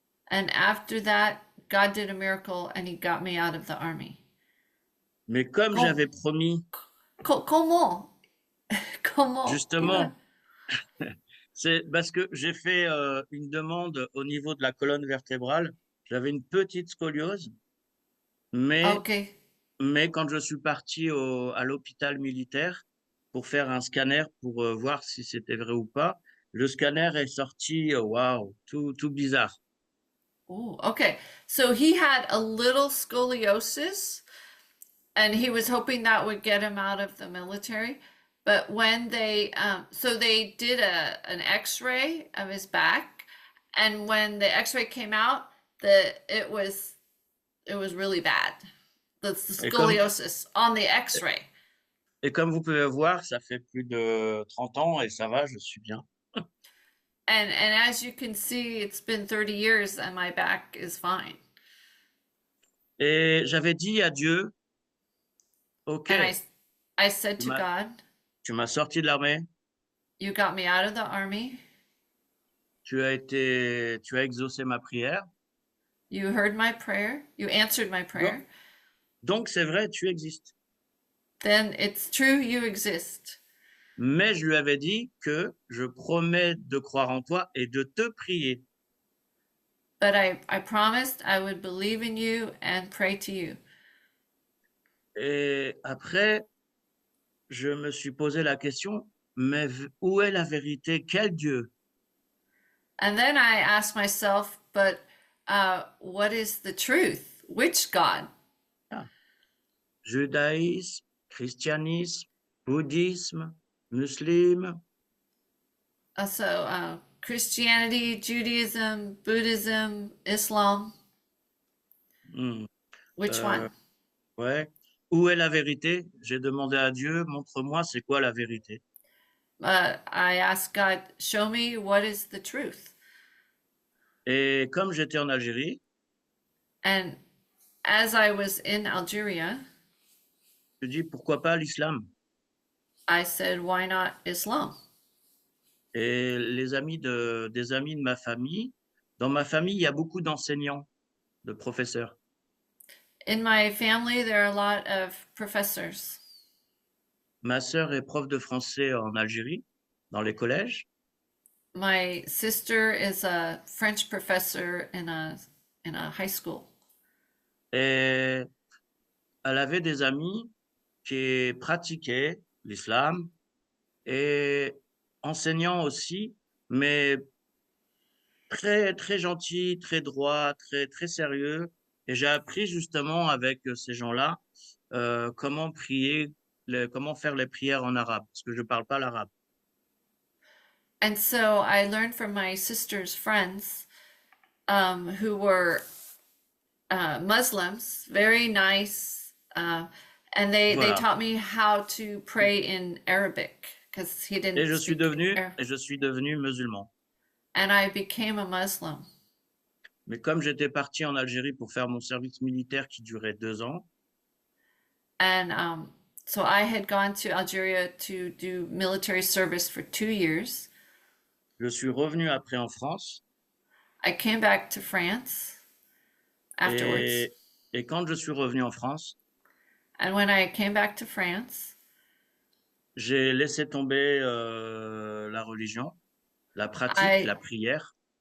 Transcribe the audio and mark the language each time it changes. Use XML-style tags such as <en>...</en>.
<en>And after that, God did a miracle and he got me out of the army.</en> <fr>Mais comme Com- j'avais promis, Comment? Comment? justement, c'est parce que j'ai fait une demande au niveau de la colonne vertébrale. J'avais une petite scoliose, mais,</fr> <en>Okay.</en> <fr>mais quand je suis parti à l'hôpital militaire pour faire un scanner pour voir si c'était vrai ou pas, le scanner est sorti, waouh, tout bizarre.</fr> <en>Oh, okay. So he had a little scoliosis and he was hoping that would get him out of the military. But when they did an x-ray of his back, and when the x-ray came out, it was really bad. The scoliosis on the x-ray.</en> <fr>Et comme vous pouvez voir, ça fait plus de 30 ans et ça va, je suis bien.</fr> <en>And as you can see, it's been 30 years and my back is fine.</en> <fr>Et j'avais dit à Dieu, OK,</fr> <en>And I said to Ma- God,</en> <fr>tu m'as sorti de l'armée,</fr> <en>you got me out of the army.</en> <fr>tu as exaucé ma prière,</fr> <en>You heard my prayer. You answered my prayer.</en> <fr>Donc c'est vrai, tu existes.</fr> <en>Then it's true you exist.</en> <fr>Mais je lui avais dit que je promets de croire en toi et de te prier.</fr> <en>But I promised I would believe in you and pray to you.</en> <fr>Et après, je me suis posé la question, mais où est la vérité? Quel Dieu?</fr> <en>And then I asked myself, but what is the truth? Which God?</en> <fr>Judaïsme, christianisme, bouddhisme, musulman.</fr> <en>So Christianity, Judaism, Buddhism, Islam. Hmm, Which one?</en> <fr>Ouais. Où est la vérité? J'ai demandé à Dieu, montre-moi c'est quoi la vérité.</fr> <en>I asked God, show me what is the truth.</en> <fr>Et comme j'étais en Algérie,</fr> <en>And as I was in Algeria,</en> <fr>je dis pourquoi pas l'islam?</fr> <en>I said, why not Islam?</en> <fr>Et des amis de ma famille, dans ma famille, il y a beaucoup d'enseignants, de professeurs.</fr> <en>In my family, there are a lot of professors.</en> <fr>Ma sœur est prof de français en Algérie, dans les collèges.</fr> <en>My sister is a French professor in a high school.</en> <fr>Et elle avait des amis qui pratiquaient l'islam et enseignants aussi, mais très, très gentils, très droits, très, très sérieux. Et j'ai appris justement avec ces gens-là comment prier, comment faire les prières en arabe, parce que je ne parle pas l'arabe.</fr> <en>And so I learned from my sister's friends who were Muslims, very nice, and they</en> <fr>Voilà.</fr> <en>taught me how to pray in Arabic because he didn't</en> <fr>Et je suis</fr> <en>speak</en> <fr>devenu musulman.</fr> <en>and I became a Muslim.</en> <fr>Mais comme j'étais parti en Algérie pour faire mon service militaire qui durait 2 ans,</fr> <en>And so I had gone to Algeria to do military service for 2 years.</en> <fr>je suis revenu après en France.</fr> <en>I came back to France afterwards.</en> <fr>Et quand je suis revenu en France,</fr> <en>And when I came back to France,</en> <fr>j'ai laissé tomber la religion, la pratique, la prière.</fr>